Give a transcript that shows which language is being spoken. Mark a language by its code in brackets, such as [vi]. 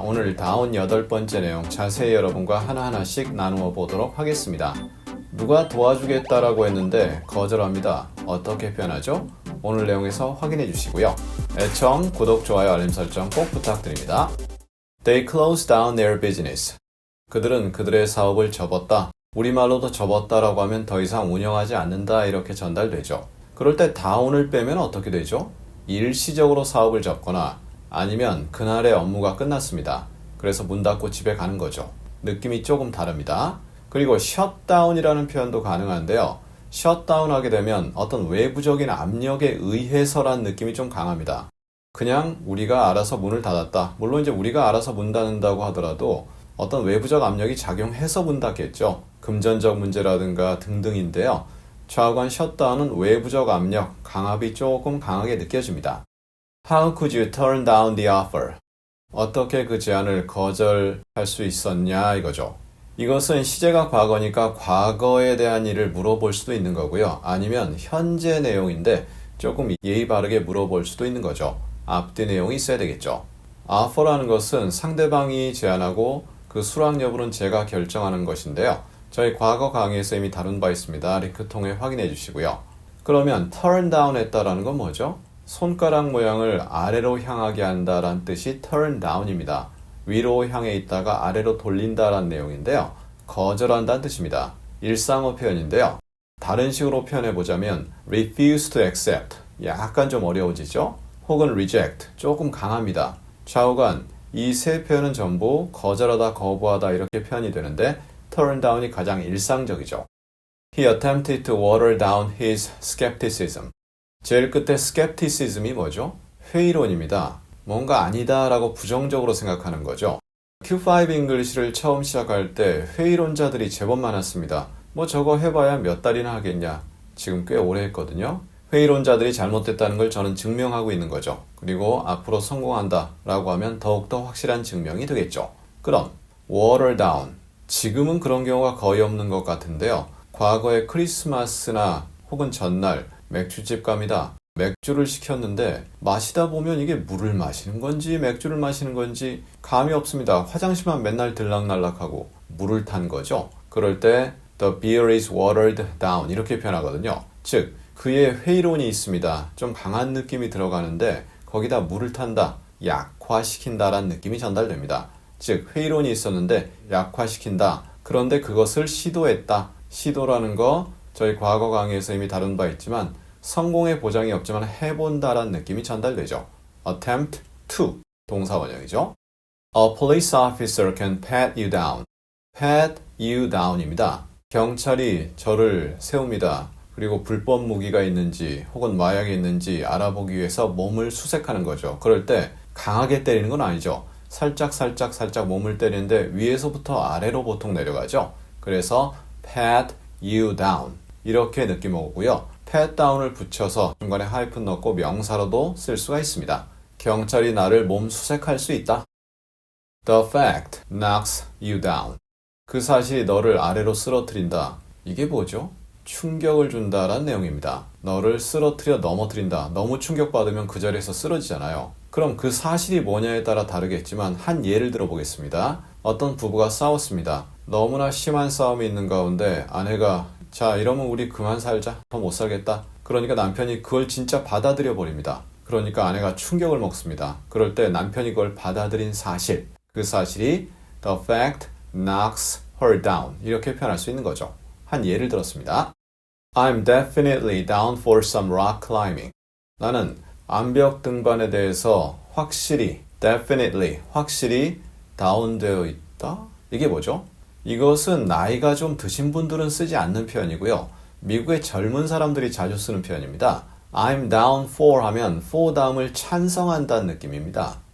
[ko] 오늘 다운 8번째 내용 자세히 여러분과 하나하나씩 나누어 보도록 하겠습니다. 누가 도와주겠다라고 했는데 거절합니다. 어떻게 표현하죠? 오늘 내용에서 확인해 주시고요. 애청, 구독, 좋아요, 알림 설정 꼭 부탁드립니다. [en] They closed down their business. [ko] 그들은 그들의 사업을 접었다. 우리말로도 접었다라고 하면 더 이상 운영하지 않는다 이렇게 전달되죠. 그럴 때 down을 빼면 어떻게 되죠? 일시적으로 사업을 접거나 아니면 그날의 업무가 끝났습니다. 그래서 문 닫고 집에 가는 거죠. 느낌이 조금 다릅니다. 그리고 shutdown이라는 표현도 가능한데요. shutdown 하게 되면 어떤 외부적인 압력에 의해서란 느낌이 좀 강합니다. 그냥 우리가 알아서 문을 닫았다. 물론 이제 우리가 알아서 문 닫는다고 하더라도 어떤 외부적 압력이 작용해서 문 닫겠죠. 금전적 문제라든가 등등인데요. 좌우간 셧다운은 외부적 압력, 강압이 조금 강하게 느껴집니다. [en] How could you turn down the offer? [ko] 어떻게 그 제안을 거절할 수 있었냐 이거죠. 이것은 시제가 과거니까 과거에 대한 일을 물어볼 수도 있는 거고요. 아니면 현재 내용인데 조금 예의 바르게 물어볼 수도 있는 거죠. 앞뒤 내용이 있어야 되겠죠. offer라는 것은 상대방이 제안하고 그 수락 여부는 제가 결정하는 것인데요. 저희 과거 강의에서 이미 다룬 바 있습니다. 링크 통해 확인해 주시고요. 그러면 turn down 했다라는 건 뭐죠? 손가락 모양을 아래로 향하게 한다라는 뜻이 turn down입니다. 위로 향해 있다가 아래로 돌린다라는 내용인데요. 거절한다는 뜻입니다. 일상어 표현인데요. 다른 식으로 표현해 보자면 [en] refuse to accept, [ko] 약간 좀 어려워지죠? 혹은 reject, 조금 강합니다. 좌우간 이 세 표현은 전부 거절하다, 거부하다 이렇게 표현이 되는데 turn down이 가장 일상적이죠. [en] He attempted to water down his skepticism. [ko] 제일 끝에 skepticism이 뭐죠? 회의론입니다. 뭔가 아니다 라고 부정적으로 생각하는 거죠. Q5 English를 처음 시작할 때 회의론자들이 제법 많았습니다. 뭐 저거 해봐야 몇 달이나 하겠냐. 지금 꽤 오래 했거든요. 회의론자들이 잘못됐다는 걸 저는 증명하고 있는 거죠. 그리고 앞으로 성공한다 라고 하면 더욱더 확실한 증명이 되겠죠. 그럼 water down. 지금은 그런 경우가 거의 없는 것 같은데요. 과거에 크리스마스나 혹은 전날 맥주집 갑니다. 맥주를 시켰는데 마시다 보면 이게 물을 마시는 건지 맥주를 마시는 건지 감이 없습니다. 화장실만 맨날 들락날락하고 물을 탄 거죠. 그럴 때 [en] The beer is watered down [ko] 이렇게 표현하거든요. 즉 그의 회의론이 있습니다. 좀 강한 느낌이 들어가는데 거기다 물을 탄다, 약화시킨다라는 느낌이 전달됩니다. 즉 회의론이 있었는데 약화시킨다. 그런데 그것을 시도했다. 시도라는 거 저희 과거 강의에서 이미 다룬 바 있지만 성공의 보장이 없지만 해본다라는 느낌이 전달되죠. attempt to 동사 원형이죠. [en] A police officer can pat you down. pat you down입니다. [ko] 경찰이 저를 세웁니다. 그리고 불법 무기가 있는지 혹은 마약이 있는지 알아보기 위해서 몸을 수색하는 거죠. 그럴 때 강하게 때리는 건 아니죠. 살짝 몸을 때리는데 위에서부터 아래로 보통 내려가죠. 그래서 [en] pat you down [ko] 이렇게 느낌 오고요. pat down을 붙여서 중간에 하이픈 넣고 명사로도 쓸 수가 있습니다. 경찰이 나를 몸 수색할 수 있다. [en] The fact knocks you down. [ko] 그 사실이 너를 아래로 쓰러뜨린다. 이게 뭐죠? 충격을 준다라는 내용입니다. 너를 쓰러뜨려 넘어뜨린다. 너무 충격받으면 그 자리에서 쓰러지잖아요. 그럼 그 사실이 뭐냐에 따라 다르겠지만 한 예를 들어보겠습니다. 어떤 부부가 싸웠습니다. 너무나 심한 싸움이 있는 가운데 아내가 자 이러면 우리 그만 살자. 더 못 살겠다. 그러니까 남편이 그걸 진짜 받아들여 버립니다. 그러니까 아내가 충격을 먹습니다. 그럴 때 남편이 그걸 받아들인 사실, 그 사실이 [en] the fact knocks her down [ko] 이렇게 표현할 수 있는 거죠. 한 예를 들었습니다. [en] I'm definitely down for some rock climbing. [ko] 나는 암벽 등반에 대해서 확실히, definitely, 확실히 다운되어 있다? 이게 뭐죠? 이것은 나이가 좀 드신 분들은 쓰지 않는 표현이고요. 미국의 젊은 사람들이 자주 쓰는 표현입니다. [en] I'm down for [ko] 하면 for 다음을 찬성한다는 느낌입니다.